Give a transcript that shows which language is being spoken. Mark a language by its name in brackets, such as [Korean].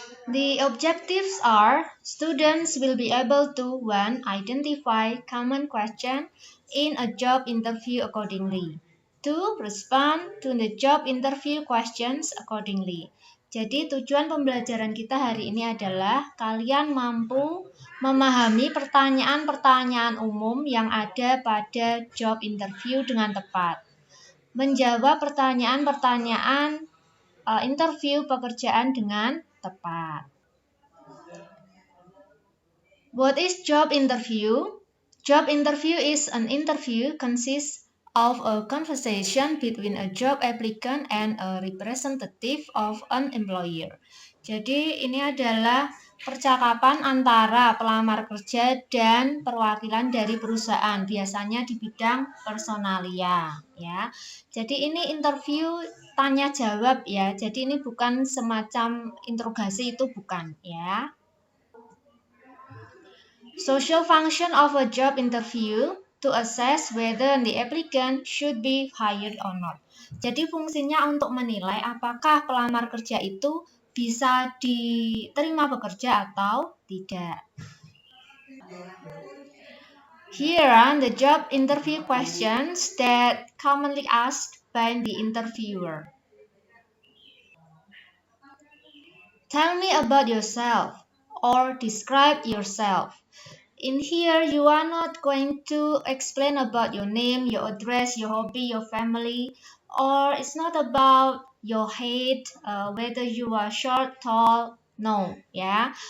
[English] The objectives are students will be able to 1. Identify common question in a job interview accordingly. 2. Respond to the job interview questions accordingly. [Indonesian] Jadi tujuan pembelajaran kita hari ini adalah kalian mampu memahami pertanyaan-pertanyaan umum yang ada pada job interview dengan tepat. Menjawab pertanyaan-pertanyaan interview pekerjaan dengan tepat. [English] What is job interview? Job interview is an interview consists of a conversation between a job applicant and a representative of an employer. [Indonesian] Jadi ini adalah percakapan antara pelamar kerja dan perwakilan dari perusahaan, biasanya di bidang personalia, ya. Jadi ini interview tanya jawab ya. Jadi ini bukan semacam interogasi, itu bukan, ya. [English] Social function of a job interview to assess whether the applicant should be hired or not. [Indonesian] Jadi fungsinya untuk menilai apakah pelamar kerja itu bisa diterima bekerja atau tidak. [English] Here are the job interview questions that commonly asked by the interviewer. Tell me about yourself or describe yourself. In here, you are not going to explain about your name, your address, your hobby, your family, or it's not about your height, whether you are short, tall, no, yeah.